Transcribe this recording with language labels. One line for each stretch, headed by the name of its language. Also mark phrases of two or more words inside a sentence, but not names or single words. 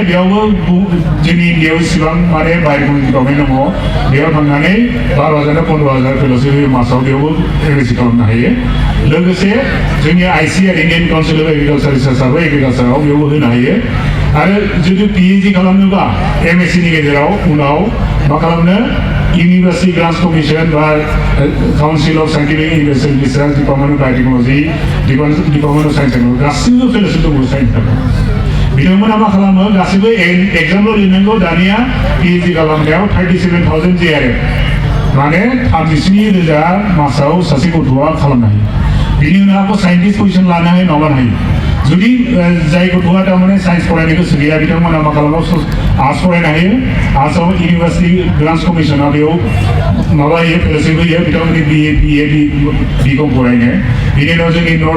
Bodo: बेयावबो जोंनि इन्डियायाव इसिबां माने
English: biotechnology department
Bodo: दङ बेयाव थांनानै 12,000 15,000 फेल'शिप मासाव बेयावबो एमएससी खालामनो हायो लोगोसे जोंनि आईसीआर इन्डियान काउन्सिल अफ एग्रिकालचार रिसार्चआबो एग्रिकालचाराव बेयावबो होनो हायो आरो जुदि पिएइचडि खालामनोबा एमएससीनि गेजेराव उनाव मा खालामनो University Grants Commission बा Council of Scientific Innovation Research Department of Biotechnology Department of Science and गासिबो फेल'शिप दङ साइन्स थाखाय बिथांमोना मा खालामो गासिबो एग्जामल' लिरनांगौ दानिया पिएइचडि खालामनायाव 37,000 JRF माने 37,000 मासाव सासे गथ'आ खालामनो हायो बिनि उनाव
English: scientist position
Bodo: लानो हायो माबानो हायो जुदि जाय गथ'आ तारमाने साइन्स फरायनो गोसो गैया बिथांमोना मा खालामो आर्ट्स फरायनो हायो आर्ट्सआव इउनिभार्सिटि ग्रान्ट्स कमिसना बेयाव माबा होयो फेल'शिप होयो बिथांमोननि बिए बिकम फरायनो बिनि उनाव जोंनि नर्थ